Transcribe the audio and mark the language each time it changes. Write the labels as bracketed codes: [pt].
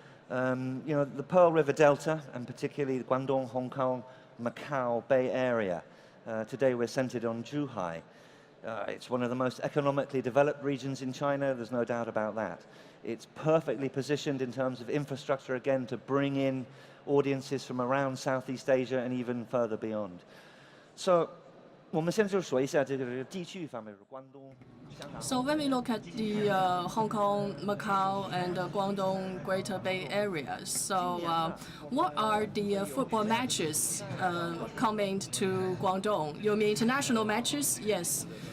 [en] You know, the Pearl River Delta, and particularly the Guangdong, Hong Kong, Macau Bay Area. Today we're centered on Zhuhai. It's one of the most economically developed regions in China, there's no doubt about that. It's perfectly positioned in terms of infrastructure, again, to bring in audiences from around Southeast Asia and even further beyond. [zh] So, 我们现在就说一下这个地区方面，关东、香港。 [en] So when we look at the Hong Kong, Macau, and Guangdong Greater Bay Area, so what are the football matches coming to Guangdong? You mean international matches? Yes.